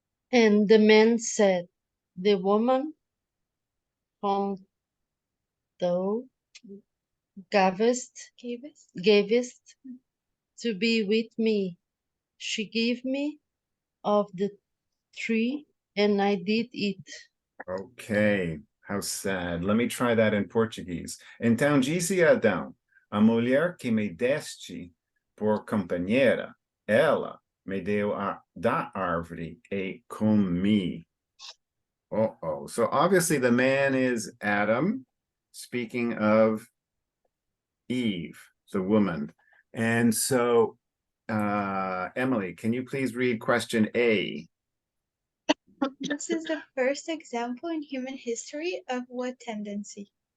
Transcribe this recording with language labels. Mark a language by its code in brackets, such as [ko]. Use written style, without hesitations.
[en] And the man said, the woman whom thou gavest to be with me, she gave me of the tree, and I did eat. Okay, how sad. Let me try that in Portuguese. [pt] Então disse Adão, a mulher que me deste por companheira, ela me deu da árvore e comi. [en] Uh-oh. So obviously the man is Adam, speaking of Eve, the woman. And so, Emily, can you please read question A? This is the first example in human history of what tendency?